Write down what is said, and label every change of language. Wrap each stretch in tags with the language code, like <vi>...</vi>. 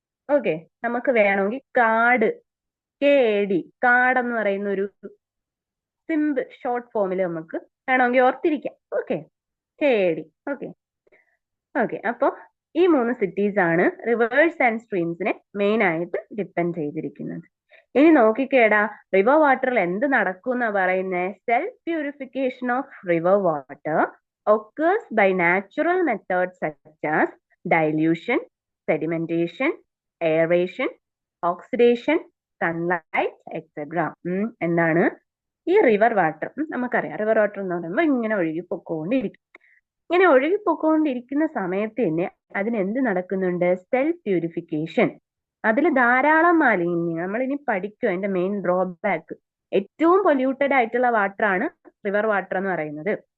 <ml>Okay, നമുക്ക് വേണമെങ്കിൽ കാട്, KAD, കാട് എന്ന് പറയുന്ന ഒരു സിമ്പിൾ ഷോർട്ട് ഫോമിൽ നമുക്ക് വേണമെങ്കിൽ ഓർത്തിരിക്കാം. Okay, KAD. Okay okay. അപ്പോൾ ഈ 3 സിറ്റീസ് ആണ് റിവേഴ്സ് ആൻഡ് സ്ട്രീംസിനെ മെയിൻ ആയിട്ട് ഡിപ്പെൻഡ് ചെയ്തിരിക്കുന്നത്. ഇനി നോക്കിക്കേടാ, റിവർ വാട്ടറിൽ എന്ത് നടക്കും എന്നാ പറയുന്നത്?</ml> <en>Self purification of river water occurs by natural methods such as dilution, sedimentation, aeration, oxidation, sunlight, etc.</en> <ml>എന്താണ് ഈ റിവർ വാട്ടർ? നമുക്കറിയാം റിവർ വാട്ടർ എന്ന് പറയുമ്പോൾ ഇങ്ങനെ ഒഴുകി പൊക്കോണ്ടിരിക്കും. ഇങ്ങനെ ഒഴുകി പൊക്കോണ്ടിരിക്കുന്ന സമയത്ത് തന്നെ അതിനെന്ത് നടക്കുന്നുണ്ട്? Self purification. അതിൽ ധാരാളം മാലിന്യം നമ്മൾ ഇനി പഠിക്കും. അതിന്റെ മെയിൻ ഡ്രോബാക്ക്, ഏറ്റവും പൊല്യൂട്ടഡ് ആയിട്ടുള്ള വാട്ടർ ആണ് റിവർ വാട്ടർ എന്ന് പറയുന്നത്.</ml>